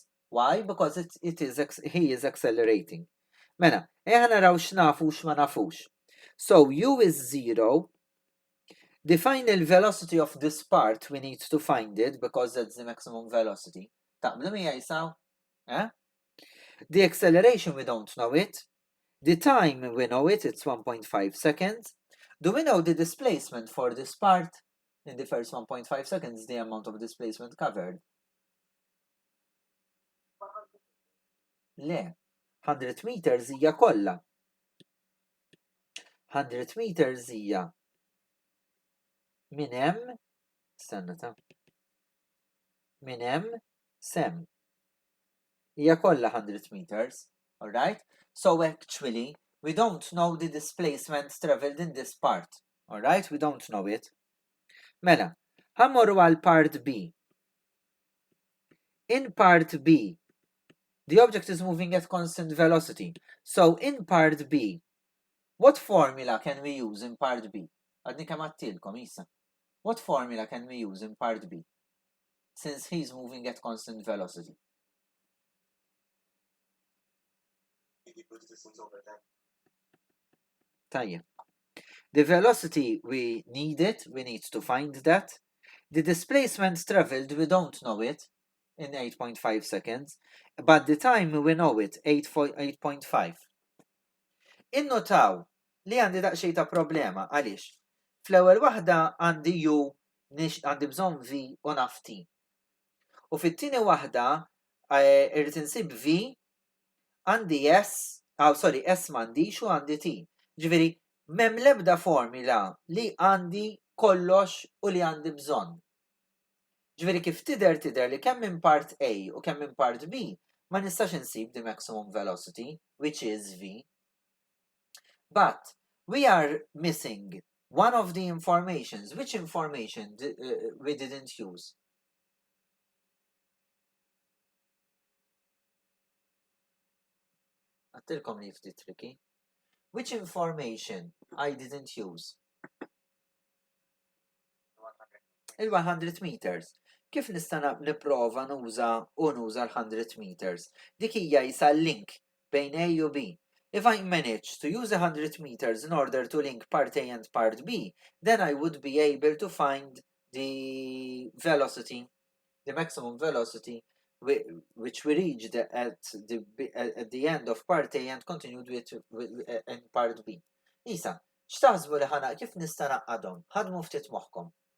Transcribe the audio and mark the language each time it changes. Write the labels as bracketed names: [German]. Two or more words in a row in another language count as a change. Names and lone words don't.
[English] Why? Because he is accelerating. [Maltese] Mela, ħanaraw x'nafu x'ma nafux. [English] So, U is 0. The final velocity of this part, we need to find it because that's the maximum velocity. [Maltese] Taqblu miegħi jisaw? [English] The acceleration, we don't know it. The time, we know it, it's 1.5 seconds. Do we know the displacement for this part? In the first 1.5 seconds, the amount of displacement covered. [Maltese] Le, 100 meters hija kollha. 100 meters hija minn hemm, stanna ta' minn hemm sem. Hija kollha 100 meters, [English] all right? So actually, we don't know the displacement traveled in this part, all right? We don't know it. [Maltese] Mela, ħammorru għal part B. [English] In part B, the object is moving at constant velocity. So in part B, what formula can we use in part B? [Maltese] Għadni kemm għattilkom, Isa. [English] What formula can we use in part B? Since he's moving at constant velocity. [Maltese] Tajjeb. [English] The velocity, we need it. We need to find that. The displacement traveled, we don't know it in 8.5 seconds. But the time, we know it, 8.5. [Maltese] Innotaw li għandi daqsxejn ta' problema għaliex fl-ewwel waħda għandi U għandi bżonn V u naf T. U fit-tieni waħda irrid insib V għandi S m'għandix u għandi T. Ġifieri m'hemm l-ebda formula li għandi kollox u li għandi bżonn. Ġifieri kif tidher li kemm minn part A u kemm minn part B ma nistax insib [English] the maximum velocity, which is V. But we are missing one of the informations. Which information we didn't use? [Maltese] Għattilkom li ftit tricky. [English] Which information I didn't use? [Maltese] Il-100 meters. Kif nista' nipprova nuża l-100 meters? Dik hija jisa link bejn A u B. [English] If I manage to use 100 meters in order to link part A and part B, then I would be able to find the velocity, the maximum velocity, which we reached at the end of part A and continued in part B. [Maltese] Isa, x'taħsbu li ħana kif nista' naqqadhom? Ħadmu ftit moħħkom.